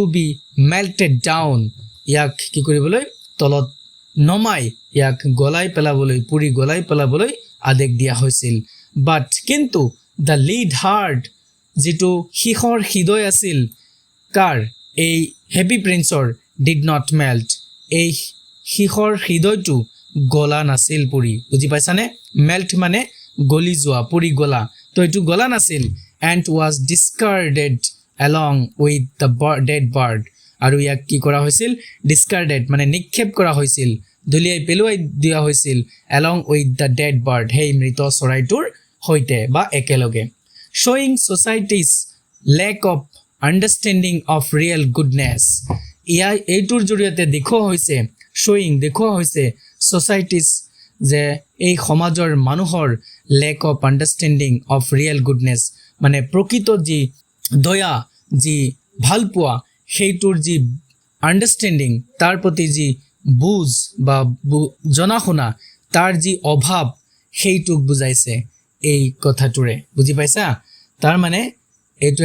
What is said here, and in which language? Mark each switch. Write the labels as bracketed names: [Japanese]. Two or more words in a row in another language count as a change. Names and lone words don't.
[English] be melted down [Assamese] ইয়াক কি কৰিবলৈ তলত নমাই ইয়াক পুৰি গলাই পেলাবলৈ আদেশ দিয়া হৈছিল বাট কিন্তু [English] the lead heart [Assamese] যিটো শিখৰ হৃদয় আছিল কাৰ এই [English] Happy Princeৰ did not melt [Assamese] এই শিখৰ হৃদয়টো গলা নাছিল পুৰি বুজি পাইছানে মেল্ট মানে গলি যোৱা পুৰি গলা তো এইটো গলা নাছিল [English] and was discarded along with the dead bird [Assamese] আৰু ইয়াক কি কৰা হৈছিল ডিছকাৰ্ডেড মানে নিক্ষেপ কৰা হৈছিল দলিয়াই পেলুৱাই দিয়া হৈছিল [English] along with the dead bird [Assamese] সেই মৃত চৰাইটোৰ সৈতে বা একেলগে [English] showing society's lack of understanding of real goodness [Assamese] এইটোৰ জৰিয়তে দেখুওৱা হৈছে দেখুওৱা হৈছে society's যে এই সমাজৰ মানুহৰ [English] lack of understanding of real goodness [Assamese] মানে প্ৰকৃত যি দয়া যি ভাল পোৱা সেইটোৰ যি আণ্ডাৰষ্টেণ্ডিং তাৰ প্ৰতি যি বুজ বা জনা শুনা তাৰ যি অভাৱ সেইটোক বুজাইছে এই কথাটোৰে বুজি পাইছা তাৰ মানে এইটো